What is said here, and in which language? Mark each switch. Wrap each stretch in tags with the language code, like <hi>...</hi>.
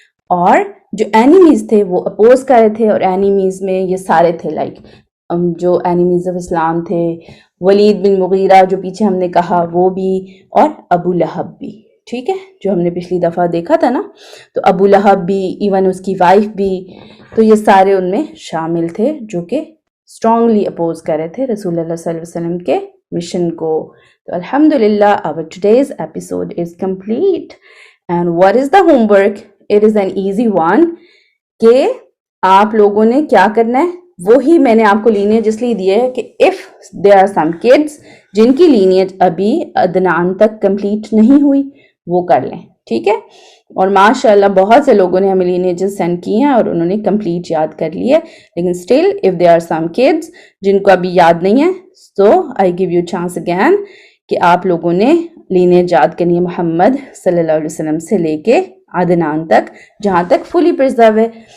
<ur>اور جو اینیمیز تھے وہ اپوز کر رہے تھے، اور اینیمیز میں یہ سارے تھے لائک جو اینیمیز آف اسلام تھے، ولید بن مغیرہ جو پیچھے ہم نے کہا وہ بھی، اور ابو لہب بھی، ٹھیک ہے، جو ہم نے پچھلی دفعہ دیکھا تھا نا. تو ابو لہب بھی، ایون اس کی وائف بھی، تو یہ سارے ان میں شامل تھے جو کہ اسٹرانگلی اپوز کر رہے تھے رسول اللہ صلی اللہ علیہ وسلم کے مشن کو.</ur> <en>تو الحمدللہ our today's episode is complete. And what is the homework? It is an easy one.</en> <ur>کہ آپ لوگوں نے کیا کرنا ہے، وہی میں نے آپ کو لینیج اس لیے دی ہے کہ</ur> <en>if there are some kids</en> <ur>جن کی لینیج ابھی عدنان تک کمپلیٹ نہیں ہوئی وہ کر لیں، ٹھیک ہے. اور ماشاءاللہ بہت سے لوگوں نے ہمیں لینیجز سینڈ کی ہیں اور انہوں نے کمپلیٹ یاد کر لی ہے، لیکن still</ur> <en>if there are some kids</en> <ur>جن کو ابھی یاد نہیں ہے</ur> <en>so I give you chance again</en> <ur>کہ آپ لوگوں نے لینیج یاد کرنی ہے محمد صلی اللہ علیہ وسلم سے لے کے عدنان تک، جہاں تک فلی پرزرو ہے.</ur>